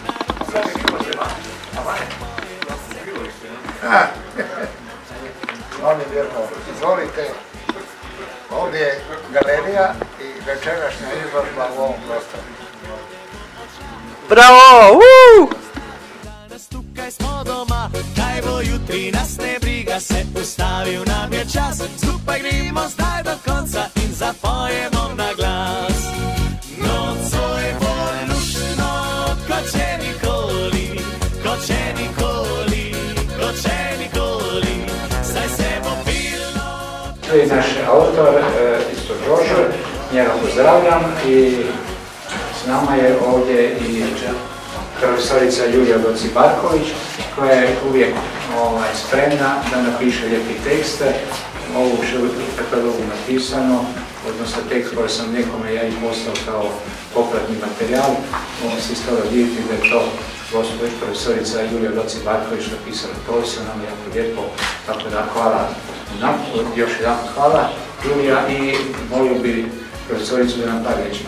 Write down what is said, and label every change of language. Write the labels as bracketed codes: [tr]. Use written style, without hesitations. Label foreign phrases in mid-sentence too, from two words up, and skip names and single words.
[hr] Molim lijepo, izvolite, ovdje je galerija i večerašnja izložba u ovom prostoru. Bravo! [sl] Danas tukaj smo doma, kaj bo jutri nas ne briga, se ustavil nam je čas, skupaj gremo zdaj do konca in zapojemo na glas. Nocoj bo luštno, kot še nikoli, kot še nikoli, kot še nikoli, zdaj se bo pilno... [hr] To je naš autor, isto Žožo, njega pozdravljam i s nama je ovdje i profesorica Julija Goci-Barković koja je uvijek spremna da napiše lijepi tekste. Ovo što je u katalogu napisano, odnosno tekst koji sam nekome ja i poslao kao popratni materijal, on se iz toga vidjeti da je to gospođa profesorica Julija Goci-Barković napisala profesionalno, jako lijepo, tako da hvala, još jedan hvala Julija i molio bi profesoricu da nam par riječi.